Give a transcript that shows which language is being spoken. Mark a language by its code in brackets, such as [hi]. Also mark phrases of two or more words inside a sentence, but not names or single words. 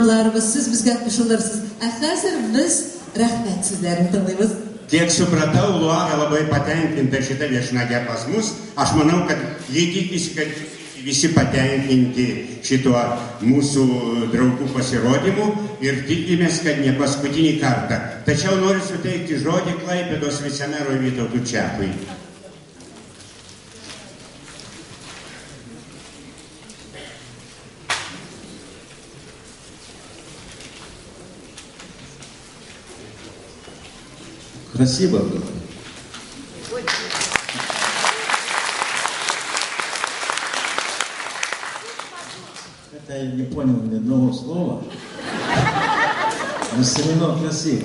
[uz] Siz bizga qo'shilursiz. Hozir biz rahmat sizlarni tilləymiz. [lt] Kiek supratau, Luara labai patenkinta šitą viešnagę pas mus. Aš manau, kad jie tikisi, kad visi patenkinti šituo mūsų draugų pasirodymu ir tikimės, kad ne paskutinį kartą. Tačiau noriu suteikti žodį Klaipėdos vicemerui Vytautui Čepui. [ru] Красиво было. Хотя я не понял ни одного слова, но все равно красиво.